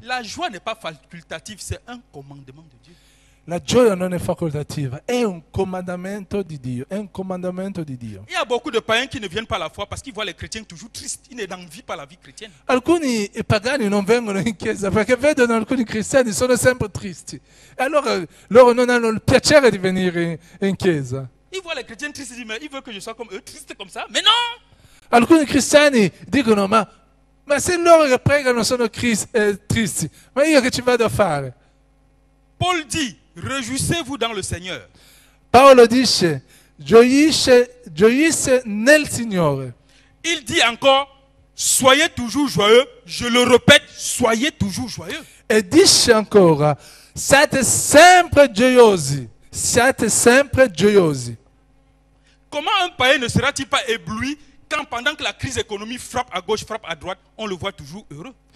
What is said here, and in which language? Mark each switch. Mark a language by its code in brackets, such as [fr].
[fr] La joie n'est pas facultative, c'est un commandement de Dieu. [it] La gioia non è facoltativa, è un comandamento di Dio, è un comandamento di Dio. [fr] Il y a beaucoup de païens qui ne viennent pas à la foi parce qu'ils voient les chrétiens toujours tristes. Ils n'en vivent pas la vie chrétienne. [it] Alcuni pagani non vengono in chiesa perché vedono alcuni cristiani sono sempre tristi. E allora loro non hanno il piacere di venire in chiesa. [fr] Ils voient les chrétiens tristes, ils disent, mais ils veulent que je sois comme eux, triste comme ça. Mais non! [it] Alcuni cristiani dicono, ma se loro che pregano sono tristi, ma io che ci vado a fare? [fr] Paul dit, réjouissez-vous dans le Seigneur. [it] Paolo dice, gioisce nel Signore. [fr] Il dit encore, soyez toujours joyeux. Je le répète, soyez toujours joyeux. [it] E dice ancora, siate sempre gioiosi, siate sempre gioiosi. [fr] Comment un païen ne sera-t-il pas ébloui quand pendant que la crise économique frappe à gauche, frappe à droite, on le voit toujours heureux?